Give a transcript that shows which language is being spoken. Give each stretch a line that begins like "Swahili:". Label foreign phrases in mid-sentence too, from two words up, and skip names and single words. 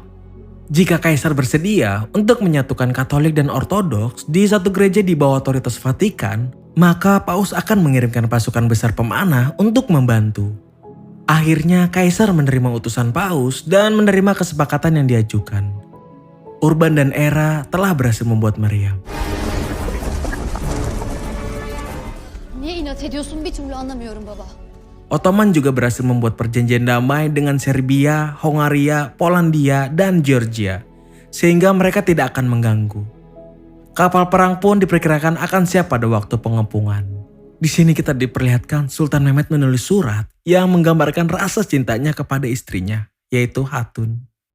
Indonesian: Jika Kaisar bersedia untuk menyatukan Katolik dan Ortodoks di satu gereja di bawah otoritas Vatikan, maka Paus akan mengirimkan pasukan besar pemanah untuk membantu. Akhirnya Kaisar menerima utusan Paus dan menerima kesepakatan yang diajukan. Urban dan Era telah berhasil membuat meriam.
Turkish: icat ediyorsun bir türlü anlamıyorum baba.
Indonesian: Ottoman juga berhasil membuat perjanjian damai dengan Serbia, Hongaria, Polandia, dan Georgia, sehingga mereka tidak akan mengganggu. Kapal perang pun diperkirakan akan siap pada waktu pengepungan. Di sini kita diperlihatkan Sultan Mehmet menulis surat yang menggambarkan rasa cintanya kepada istrinya, yaitu Hatun.